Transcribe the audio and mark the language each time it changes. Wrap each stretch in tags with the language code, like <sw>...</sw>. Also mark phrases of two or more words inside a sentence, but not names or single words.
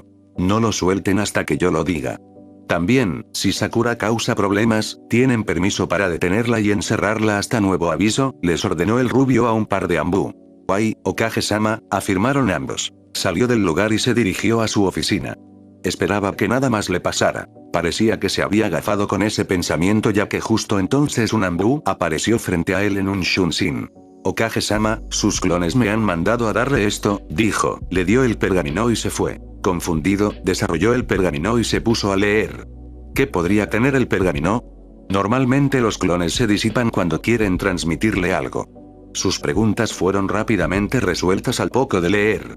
<es>No lo suelten hasta que yo lo diga. También, si Sakura causa problemas, tienen permiso para detenerla y encerrarla hasta nuevo aviso, les ordenó el rubio a un par de Anbu.</es> <ja>Wai, Okage-sama,</ja> <es>afirmaron ambos. Salió del lugar y se dirigió a su oficina. Esperaba que nada más le pasara. Parecía que se había agafado con ese pensamiento ya que justo entonces un Anbu apareció frente a él en un Shunshin. Okage-sama, sus clones me han mandado a darle esto, dijo, le dio el pergamino y se fue. Confundido, desarrolló el pergamino y se puso a leer. ¿Qué podría tener el pergamino? Normalmente los clones se disipan cuando quieren transmitirle algo. Sus preguntas fueron rápidamente resueltas al poco de leer.</es>